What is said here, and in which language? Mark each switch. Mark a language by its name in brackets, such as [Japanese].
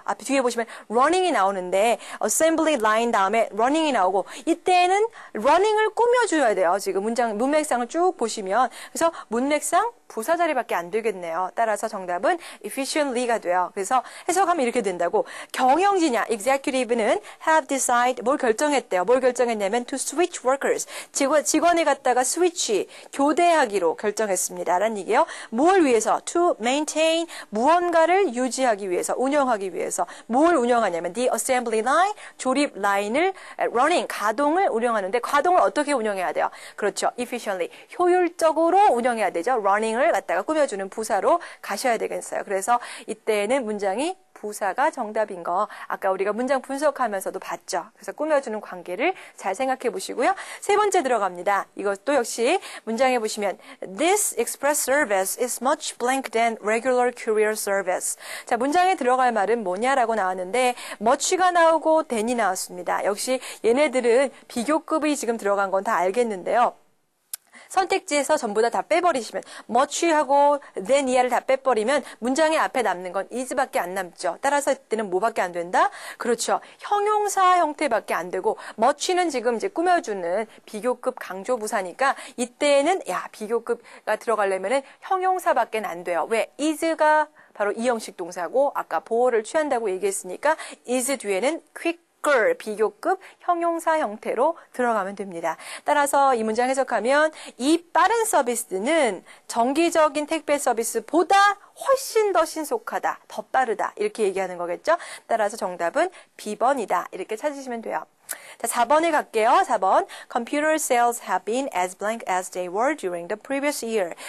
[Korean] 앞에 뒤에 보시면 running이 나오는데 assembly line 다음에 running이 나오고 이때는 running을 꾸며줘야 돼요. 지금 문맥상을 쭉 보시면 그래서 문맥상 부사 자리밖에 안 되겠네요. 따라서 정답은 efficiently가 돼요. 그래서 해석하면 이렇게 된다고. 경영진이야. [English] executive는 have decided [Korean] 뭘 결정했대요. 뭘 결정했냐면 [English] to switch workers. [Korean] 직원이 갖다가 switch, 교대하기로 결정했습니다. 라는 얘기예요. 뭘 위해서? [English] to maintain [Korean] 무언가를 유지하기 위해서, 운영하기 위해서. 뭘 운영하냐면 [English] the assembly line, [Korean] 조립 라인을 running, 가동을 운영하는데 가동을 어떻게 운영해야 돼요? 그렇죠. efficiently, 효율적으로 운영해야 되죠. running을 갖다가 꾸며주는 부사로 가셔야 되겠어요. 그래서 이때는 문장이 부사가 정답인 거 아까 우리가 문장 분석하면서도 봤죠. 그래서 꾸며주는 관계를 잘 생각해 보시고요. 세 번째 들어갑니다. 이것도 역시 문장에 보시면 [English] This express service is much blank than regular courier service. [Korean] 자, 문장에 들어갈 말은 뭐냐라고 나왔는데 much가 나오고 than이 나왔습니다. 역시 얘네들은 비교급이 지금 들어간 건 다 알겠는데요. 선택지에서 전부 다 빼버리시면 much하고 than 이하를 다 빼버리면 문장의 앞에 남는 건 is밖에 안 남죠. 따라서 이때는 뭐밖에 안 된다? 그렇죠. 형용사 형태밖에 안 되고 much는 지금 이제 꾸며주는 비교급 강조부사니까 이때는 비교급가 들어가려면은 형용사밖에 안 돼요. 왜? is가 바로 이형식 동사고 아까 보호를 취한다고 얘기했으니까 is 뒤에는 quick 비교급 형용사 형태로 들어가면 됩니다. 따라서 이 문장 해석하면 이 빠른 서비스는 정기적인 택배 서비스보다 훨씬 더 신속하다, 더 빠르다 이렇게 얘기하는 거겠죠. 따라서 정답은 B번이다. 이렇게 찾으시면 돼요. 자, 4번에 갈게요. 4번. [English] Computer sales have been as blank as they were during the previous year.